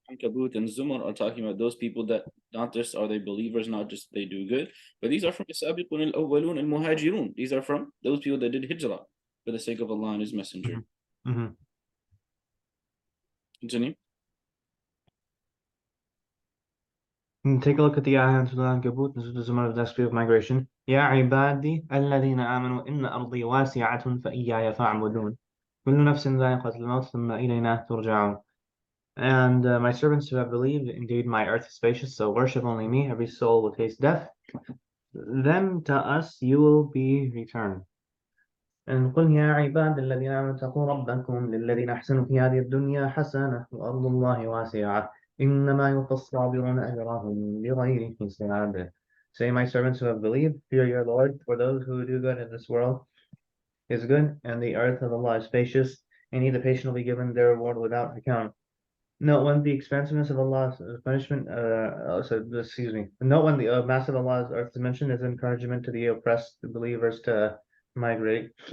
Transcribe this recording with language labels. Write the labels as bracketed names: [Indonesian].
[English] Ankabut and Zumar are talking about those people that not just are they believers, not just they do good, but these are from As-Sabiqun al-Awwalun al-Muhajirun. These are from those people that did hijrah for the sake of Allah and His Messenger. Continue. Take a look at the ayah in Surah Al-Ankabut. This is the Zumar of the speed of migration. [Arabic] يا عبادي الذين آمنوا إن أرضي واسعة فإياي فاعبدون كل نفس ذائقة الموت ثم إلينا ترجعون. [English] And my servants who have believed, indeed my earth is spacious, so worship only me. Every soul will taste death. Then to us you will be returned. [Arabic] And قل يا عباد الذين آمنوا اتقوا ربكم للذين أحسنوا في هذه الدنيا حسنة وأرض الله واسعة إنما يوفى الصابرون أجرهم بغير حساب. [English] Say, my servants who have believed, fear your Lord, for those who do good in this world is good, and the earth of Allah is spacious, and He the patient will be given their reward without account. Note when the expansiveness of Allah's punishment, Note when the mass of Allah's earth is mentioned as encouragement to the oppressed believers to migrate.